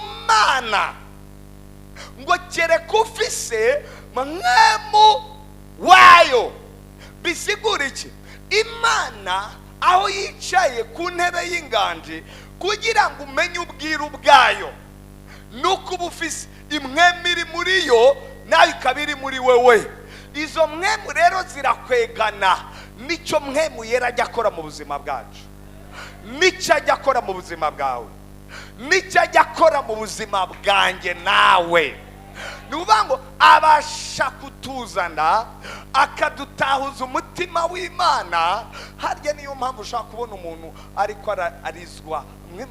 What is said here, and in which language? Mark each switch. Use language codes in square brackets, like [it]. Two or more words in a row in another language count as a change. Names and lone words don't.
[rn] Mana ngo kereka ufise Mpwemu wayo bisigura iki Imana aho yicaye ku ntebe y'inganje kugira ngo umenye ubwiru bwayo nuko ubufise Impwemu iri muri yo nayo ikabiri muri wewe izo Mpwemu rero zirakwegana nicyo Mpwemu yera ajya akora mu buzima bwacu nicyo ajya akora mu buzima bwawe nicyo ajya akora mu buzima bwanjye nawe nuvuga ngo abasha kutuzana akadutahuza umutima w'Imana harya niyo mpamvu ushaka kubona umuntu ariko arizwa Mpwemu